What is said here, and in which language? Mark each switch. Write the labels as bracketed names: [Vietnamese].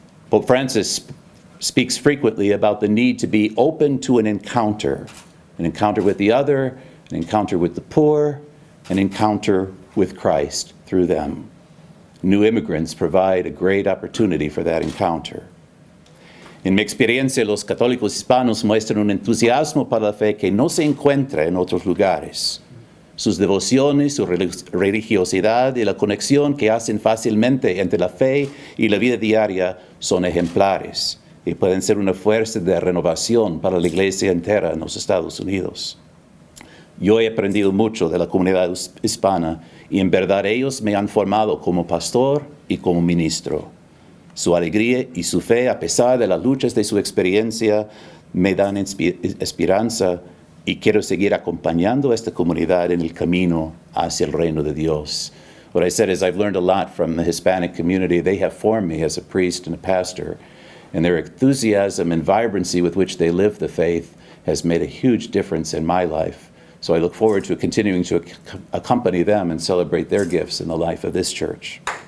[English] Pope Francis speaks frequently about the need to be open to an encounter with the other, an encounter with the poor, an encounter with Christ through them. New immigrants provide a great opportunity for that encounter. [Spanish] En mi experiencia, los católicos hispanos muestran un entusiasmo para la fe que no se encuentra en otros lugares. Sus devociones, su religiosidad y la conexión que hacen fácilmente entre la fe y la vida diaria son ejemplares y pueden ser una fuerza de renovación para la iglesia entera en los Estados Unidos. Yo he aprendido mucho de la comunidad hispana y en verdad ellos me han formado como pastor y como ministro. Su alegría y su fe, a pesar de las luchas de su experiencia, me dan esperanza y quiero seguir acompañando a esta comunidad en el camino hacia el reino de Dios. [English] What I said is I've learned a lot from the Hispanic community. They have formed me as a priest and a pastor, and their enthusiasm and vibrancy with which they live the faith has made a huge difference in my life. So I look forward to continuing to accompany them and celebrate their gifts in the life of this church.